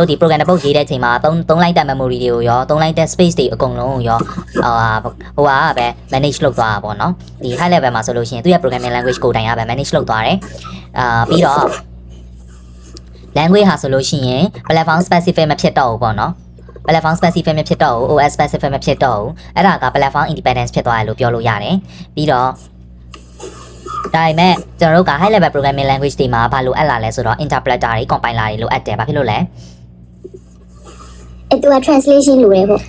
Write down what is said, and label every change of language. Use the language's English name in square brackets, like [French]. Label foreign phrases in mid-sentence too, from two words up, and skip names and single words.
[Burmese] တို့ဒီ program တစ်ပုဒ်ရေးတဲ့အချိန်မှာ3လိုက်တဲ့ memory တွေကိုရော3လိုက်တဲ့ space တွေအကုန်လုံးကိုရောဟိုဟာပဲ manage လုပ်သွားတာပေါ့နော်ဒီ [English] high level [Burmese] မှာဆိုလို့ရှိရင်သူရဲ့ [English] programming language [Burmese] ကိုတိုင်ရပဲ manage လုပ်သွားတယ်ပြီးတော့ language ဟာဆိုလို့ရှိရင် [English] platform specific [Burmese] မဖြစ်တော့ဘူးပေါ့နော် [English] platform specific [Burmese] မဖြစ်တော့ဘူး [English] OS specific [Burmese] မဖြစ်တော့ဘူးအဲ့ဒါက [English] platform independence [Burmese] ဖြစ်သွားတယ်လို့ပြောလို့ရတယ်ပြီးတော့ဒါပေမဲ့ကျွန်တော်တို့က [English] high level programming language [Burmese] တွေမှာဘာလို့အပ်လာလဲဆိုတော့ interpreter တွေ compiler တွေလိုအပ်တယ်ဘာဖြစ်လို့လဲ သူက translation လိုတယ်ပေါ့